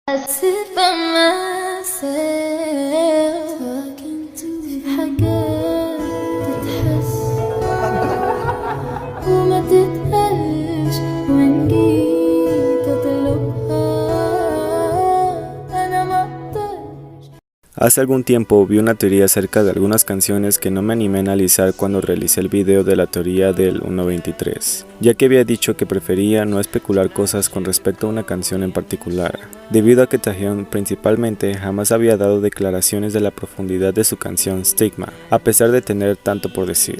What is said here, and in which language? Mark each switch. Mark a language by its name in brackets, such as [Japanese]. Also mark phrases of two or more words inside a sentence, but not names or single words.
[English] sit by myself talking to [Arabic] حاجات تتحس وما تتقالش وإن جيت أطلبها أنا ما أقدرش. [Spanish] Hace algún tiempo vi una teoría acerca de algunas canciones que no me animé a analizar cuando realicé el video de la teoría del 1.23, ya que había dicho que prefería no especular cosas con respecto a una canción en particular, debido a que Taehyung principalmente jamás había dado declaraciones de la profundidad de su canción Stigma, a pesar de tener tanto por decir.